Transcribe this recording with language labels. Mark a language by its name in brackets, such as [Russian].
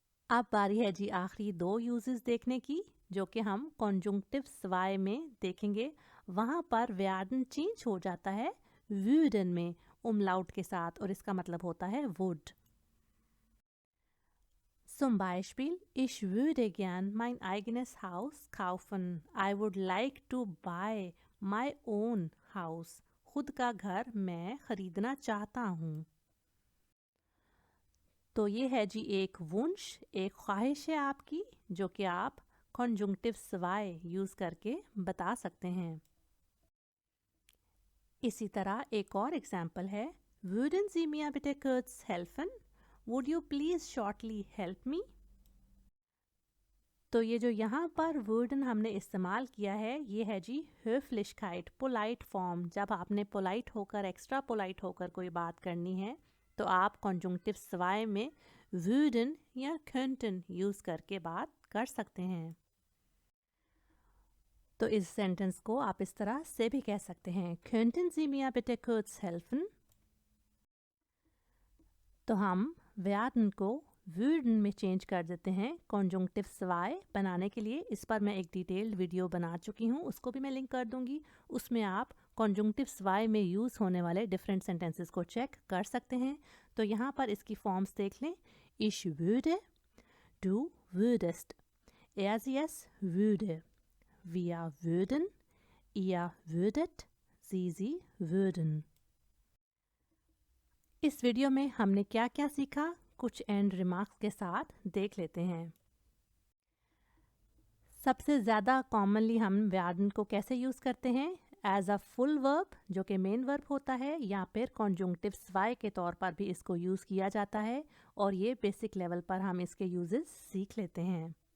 [Hindi] अब बारी है जी आखिरी दो यूजेस देखने की, जो कि हम कॉन्जुंक्टिव स्वाय में देखेंगे। वहाँ पर werden चेंज हो जाता है wurden में umlaut के साथ, और इसका मतलब होता है would। [German] Zum Beispiel, ich würde gern mein eigenes Haus kaufen. [English] I would like to buy my own house. [Hindi] खुद का घर मैं खरीदना चाहता हूँ। तो ये है जी एक वुंश, एक ख्वाहिश है आपकी, जो कि आप कॉन्जुंक्टिव स्वाय यूज़ करके बता सकते हैं। इसी तरह एक और एग्जाम्पल है, [German] Würden Sie mir bitte kurz helfen? [English] Would you please shortly help me? [Hindi] तो ये जो यहाँ पर würden हमने इस्तेमाल किया है, ये है जी höflichkeit, पोलाइट फॉर्म। जब आपने पोलाइट होकर, एक्स्ट्रा पोलाइट होकर कोई बात करनी है तो आप कॉन्जुंक्टिव स्वाय में würden या könnten यूज़ करके बात कर सकते हैं। तो इस सेंटेंस को आप इस तरह से भी कह सकते हैं, [German] könnten Sie mir bitte kurz helfen? [Hindi] तो हम werden को würden में चेंज कर देते हैं कॉन्जुंक्टिव स्वाय बनाने के लिए। इस पर मैं एक डिटेल्ड वीडियो बना चुकी हूँ, उसको भी मैं लिंक कर दूंगी। उसमें आप कॉन्जुंक्टिव स्वाय में यूज़ होने वाले डिफरेंट सेंटेंसेस को चेक कर सकते हैं। तो यहाँ पर इसकी फॉर्म्स देख लें, [German] ich würde, du würdest, er sie es würde, wir würden, ihr würdet, sie würden। [Hindi] इस वीडियो में हमने क्या क्या सीखा, कुछ एंड रिमार्क्स के साथ देख लेते हैं। सबसे ज़्यादा कॉमनली हम werden को कैसे यूज़ करते हैं, एज अ फुल वर्ब जो कि मेन वर्ब होता है, या फिर कॉन्जुंक्टिव्स वाई के तौर पर भी इसको यूज़ किया जाता है, और ये बेसिक लेवल पर हम इसके यूजेस सीख लेते हैं।